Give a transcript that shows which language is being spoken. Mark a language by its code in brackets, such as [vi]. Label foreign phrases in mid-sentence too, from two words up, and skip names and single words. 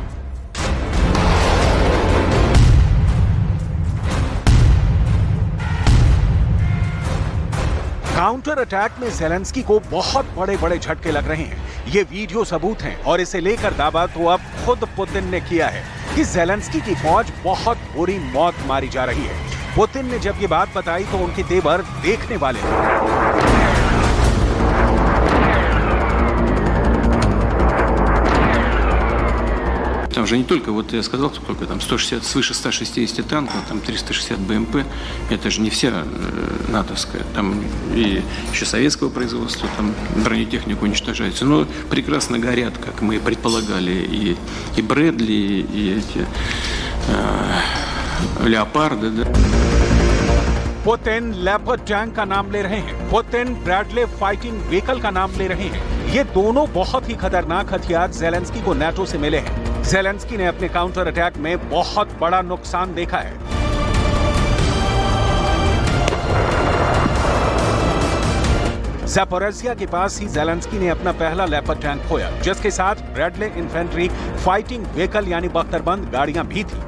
[en] counter attack [hi] में ज़ेलेंस्की को बहुत बड़े झटके लग रहे हैं। ये वीडियो सबूत हैं और इसे लेकर दावा तो अब खुद पुतिन ने किया है कि ज़ेलेंस्की की फौज बहुत बुरी मौत मारी जा रही है। पुतिन ने जब ये बात बताई तो उनके तेवर देखने वाले थे। [ru] Там же не только, вот я сказал, сколько там, 160, свыше 160 танков, там 360 БМП, это же не вся натовская, там и еще советского производства, там бронетехника уничтожается, но прекрасно горят, как мы предполагали, и Брэдли, и эти Леопарды, да. [hi] पुतिन लेपर्ड टैंक का नाम ले रहे हैं, पुतिन ब्रैडले [en] fighting vehicle [hi] का नाम ले रहे हैं। ये दोनों बहुत ही खतरनाक हथियार ज़ेलेंस्की को नाटो से मिले हैं। ज़ेलेंस्की ने अपने [en] counter attack [hi] में बहुत बड़ा नुकसान देखा है। ज़ैपोरिज़िया के पास ही ज़ेलेंस्की ने अपना पहला लेपर्ड टैंक खोया, जिसके साथ ब्रैडले [en] infantry fighting vehicle [hi] यानी बख्तरबंद गाड़ियां भी थी।